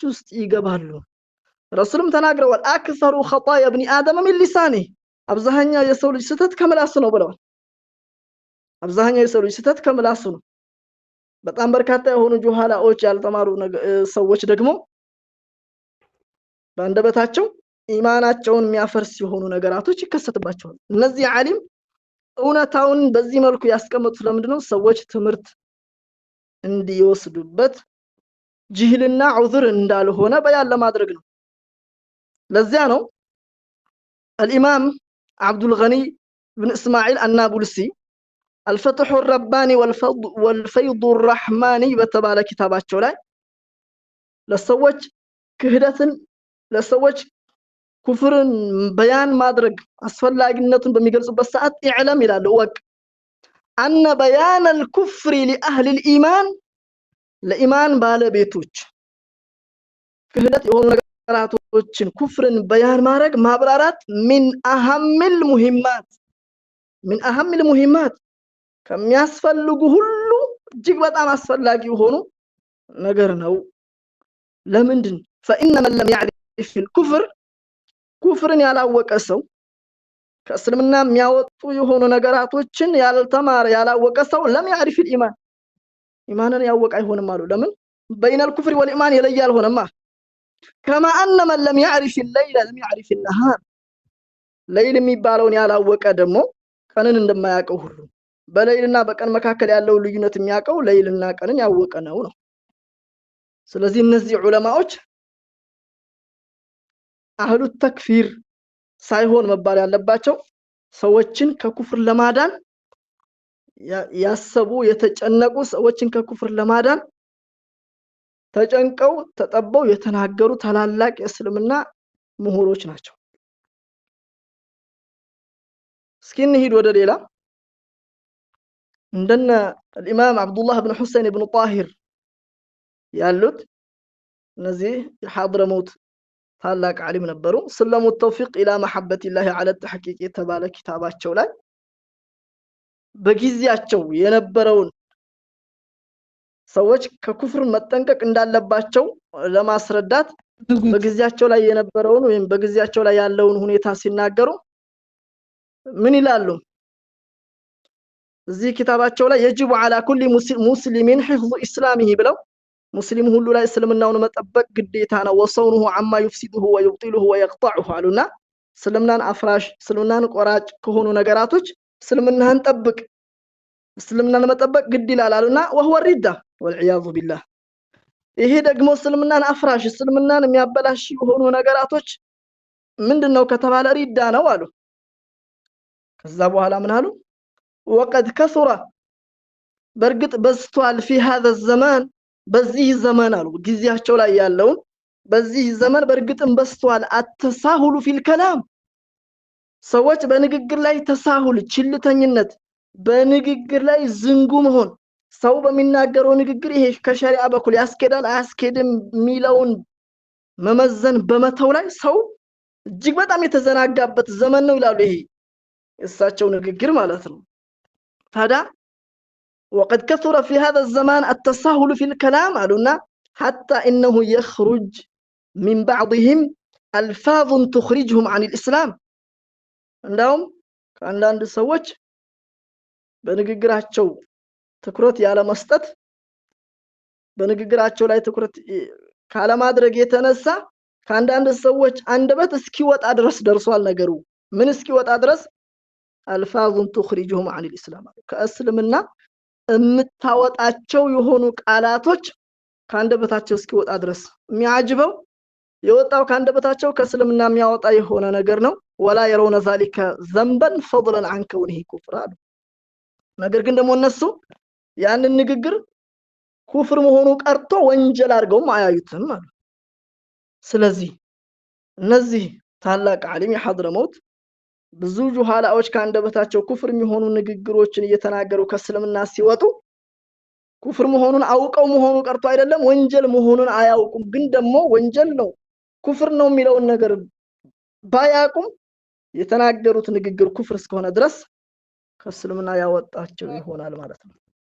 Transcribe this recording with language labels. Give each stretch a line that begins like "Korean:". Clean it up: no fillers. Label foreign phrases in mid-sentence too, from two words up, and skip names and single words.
Amharic: ውስጥ ይገባሉ። ረሱልም ተናግረዋል
Arabic: أكثر خطايا ابن آدم من لسانه
Amharic: አብዛኛው የሰው ልጅ ስህተት ከምላሱ ነው ብለዋል። አብዛኛው የሰው ልጅ ስህተት ከምላሱ ነው። በጣም በርካታ የሆኑ ጁሃላዎች ያልተማሩ ሰዎች ደግሞ በአንደበታቸው ኢማናቸውን የሚያፈርስ የሆኑ ነገራቶች ይከሰትባቸዋል። እነዚህ ዓሊም እውነታውን በዚህ መልኩ ያስቀመጡት ለምንድነው? ሰዎች ትምህርት እንዲወስዱበት ጅህልና ዑዝር እንዳልሆነ በያን ለማድረግ ነው። ለዚያ ነው الإمام عبد الغني بن إسماعيل النابلسي الفتح الرباني والفيض الرحماني በተባለ ኪታባቸው ላይ ለሰዎች ክህደትን ለሰዎች ኩፍርን በያን ማድረግ አስፈላጊነቱን በሚገልጹበት ሰዓት ኢዕለም ይላሉ ወቅ
Arabic: أن بيان الكفر لأهل الإيمان
Amharic: ለኢማን ባለቤቶች ክህደት የሆኑ ነገራቶችን ኩፍርን በያን ማድረግ ማብራራት من
Arabic: أهم المهمات
Amharic: ከሚያስፈልጉ ሁሉ እጅግ በጣም አስፈላጊ ሆኖ ነገር ነው። ለምንድን
Arabic: فإن من لم يعرف الكفر
Amharic: ኩፍርን ያላወቀ ሰው ከእስልምና የሚያወጡ የሆኑ ነገራቶችን ያልተማረ ያላወቀ ሰው
Arabic: لم يعرف الإيمان
Amharic: ኢማንን ያወቀ አይሆንም አሉ። ለምን
Arabic: بين الكفر والإيمان
Amharic: ይለያል ሆነማ
Arabic: كما أن من لم يعرف الليل لم يعرف النهار
Amharic: ለይል የሚባለውን ያላወቀ ደግሞ ቀንን እንደማያውቀው ሁሉ በለይልና በቀን መካከል ያለው ልዩነት የሚያውቀው ለይልና ቀንን ያወቀ ነው። ስለዚህ እነዚህ ዑለማዎች
Arabic: أهل التكفير
Amharic: ሳይሆን መባል ያለባቸው ሰዎችን ከኩፍር ለማዳን ያሰቡ የተጨነቁ ሰዎችን ከኩፍር ለማዳን ተጨንቀው ተጠበው የተናገሩ ታላላቅ የእስልምና ምሁሮች ናቸው። እስኪ እንሂድ ወደ ሌላ እንደነ الإمام عبد الله بن حسين بن طاهر ያሉት እነዚህ የሐድረሞት ታላቅ ዓሊም ነበሩ። سلم التوفيق إلى محبة الله على التحقيق የተባለ ኪታባቸው ላይ በጊዜያቸው የነበረውን ሰዎች ከኩፍር መጠንቀቅ እንዳለባቸው ለማስረዳት በጊዜያቸው ላይ የነበረውን ወይም በጊዜያቸው ላይ ያለውን ሁኔታ ሲናገሩ ምን ይላሉ? እዚህ ኪታባቸው ላይ
Arabic: يجب على كل مسلم حفظ اسلامه
Amharic: ብለው ሙስሊም ሁሉ ላይ እስልምናውን መጠበቅ ግዴታ ነው። ወሰውነሁ
Arabic: عما يفسده ويبطله ويقطعه
Amharic: አሉና እስልምናን አፍራሽ እስልምናን ቆራጭ ከሆኑ ነገራቶች እስልምናን ጠብቅ እስልምናን መጠበቅ ግድ ይላል አሉና
Arabic: وهو الردة والعياذ بالله
Amharic: ይሄ ደግሞ እስልምናን አፍራሽ እስልምናን የሚያበላሽ የሆኑ ነገራቶች ምንድነው ከተባለ ሪዳ ነው አሉ። ከዛ በኋላ ምን አሉ?
Arabic: وقد كثر
Amharic: በርግጥ በዝቷል
Arabic: في هذا الزمان
Amharic: በዚህ ዘመን አሉ ጊዜያቸው ላይ ያለው በዚህ ዘመን በርግጥም በዝቷል አተሳሁሉ
Arabic: في الكلام
Amharic: ሰዎች በንግግር ላይ ተሳሁል ችልተኝነት በንግግር ላይ ዝንጉ መሆን ሰው በሚናገረው ንግግር ይሄ ከሸሪዓ በኩል ያስኬዳል አያስኬድም ሚለውን መመዘን በመተው ላይ ሰው እጅግ በጣም የተዘናጋበት ዘመን ነው ይላሉ። ይሄ እሳቸው ንግግር ማለት ነው። ታዲያ
Arabic: وقد كثر في هذا الزمان التساهل في الكلام
Amharic: አሉና
Arabic: حتى انه يخرج من بعضهم الفاظ تخرجهم عن الاسلام
Amharic: እንደውም ከአንዳንድ ሰዎች በንግግራቸው ትኩረት ያለ መስጠት በንግግራቸው ላይ ትኩረት ካለ ማድረግ የተነሳ ከአንዳንድ ሰዎች አንደበት እስኪወጣ ድረስ ደርሷል ነገሩ። ምን እስኪወጣ ድረስ? አልፋዙን
Arabic: تخرجهم عن الاسلام
Amharic: ከእስልምና የምታወጣቸው የሆኑ ቃላቶች ከአንደበታቸው እስኪወጣ ድረስ። የሚያጅበው የወጣው ከአንደበታቸው ከእስልምና የሚያወጣ የሆነ ነገር ነው። ولا
Arabic: يرون ذلك ذنبا فضلا عن كونه كفرا
Amharic: ነገር ግን ደግሞ እነሱ ያንን ንግግር ኩፍር መሆኑ ቀርቶ ወንጀል አድርገው አያዩትም ማለት። ስለዚህ እነዚህ ታላቅ ዓሊም የሐድረሞት ብዙ ጁሃላዎች ከአንደበታቸው ኩፍር የሚሆኑ ንግግሮችን እየተናገሩ ከእስልምና ሲወጡ ኩፍር መሆኑን አውቀው መሆኑ ቀርቶ አይደለም ወንጀል መሆኑን አያውቁም። ግን ደግሞ ወንጀል ነው ኩፍር ነው የሚለውን ነገር ባያውቁም የተናገሩት ንግግር ኩፍር እስከሆነ ድረስ ከእስልምና ያወጣቸው ይሆናል ማለት ነው።